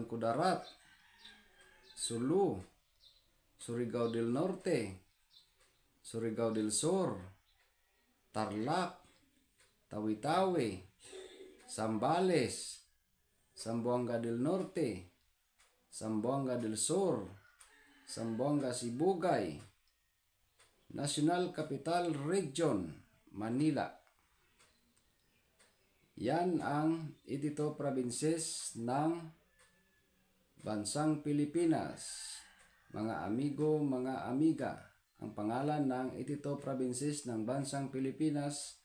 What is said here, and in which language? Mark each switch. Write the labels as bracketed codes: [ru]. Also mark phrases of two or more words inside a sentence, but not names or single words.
[tl] Kudarat, Sulu, Surigao del Norte, Surigao del Sur, Tarlac, Tawi-Tawi, Zambales, Zamboanga del Norte, Zamboanga del Sur, Zamboanga Sibugay, National Capital Region, Manila. Yan ang 82 provinces ng bansang Pilipinas. Mga amigo, mga amiga, ang pangalan ng 82 provinces ng bansang Pilipinas.